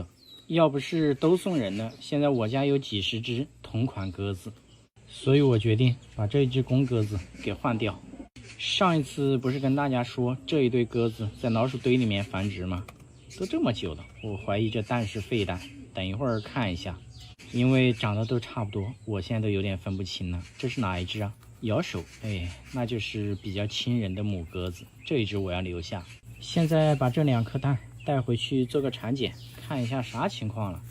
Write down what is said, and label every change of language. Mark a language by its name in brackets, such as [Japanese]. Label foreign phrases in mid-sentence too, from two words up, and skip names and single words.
[Chinese] 要不是都送人了，現在我家有幾十只同款鴿子，所以我決定把這只公鴿子給換掉。上一次不是跟大家說这一对鸽子在老鼠堆裡面繁殖吗？都这麼久了，我懷疑這蛋是廢蛋。等一會兒看一下，因為長得都差不多，我現在都有點分不清了。這是哪一隻啊？搖手，哎，那就是比較親人的母鴿子。這一隻我要留下。現在把這2顆蛋帶回去做個產檢，看一下啥情況了。